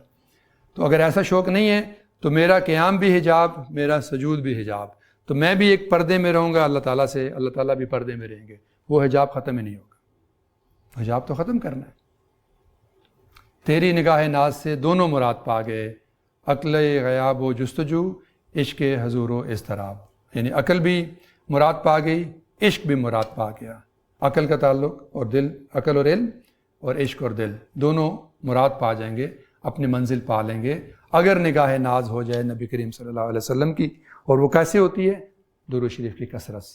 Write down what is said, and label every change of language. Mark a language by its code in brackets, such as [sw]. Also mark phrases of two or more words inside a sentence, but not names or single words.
[ur] تو اگر ایسا شوق نہیں ہے تو میرا قیام بھی حجاب, میرا سجود بھی حجاب, تو میں بھی ایک پردے میں رہوں گا اللہ تعالیٰ سے, اللہ تعالیٰ بھی پردے میں رہیں گے, وہ حجاب ختم ہی نہیں ہوگا. حجاب تو ختم کرنا ہے. تیری نگاہ ناز سے دونوں مراد پا گئے, عقل غیاب و جستجو عشق حضور و اضطراب. یعنی عقل بھی مراد پا گئی, عشق بھی مراد پا گیا. عقل کا تعلق اور دل, عقل اور علم اور عشق اور دل دونوں مراد پا جائیں گے, اپنی منزل پا لیں گے اگر نگاہ ناز ہو جائے نبی کریم [ar] صلی اللہ علیہ وسلم [ur] کی. اور وہ کیسے ہوتی ہے؟ درود شریف کی کثرت سے.